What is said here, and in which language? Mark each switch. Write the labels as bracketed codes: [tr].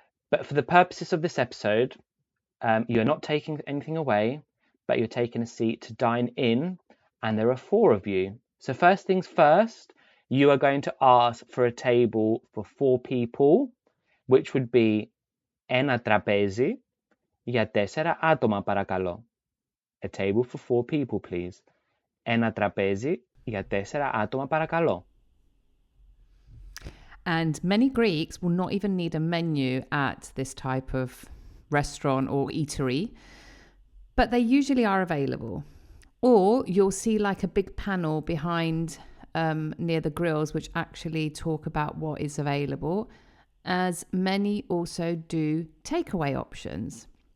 [en] But for the purposes of this episode, you're not taking anything away, but you're taking a seat to dine in, and there are 4 of you. So first things first, you are going to ask for a table for 4 people, which would be [el] ένα τραπέζι για 4 άτομα παρακαλώ. [en] A table for 4 people, please. [el] Ένα τραπέζι για 4 άτομα παρακαλώ. [en] And many Greeks will not even need a menu at this type of restaurant or eatery, but they usually are available. Or you'll see like a big panel behind near the grills, which actually talk about what is available, as many also do takeaway options.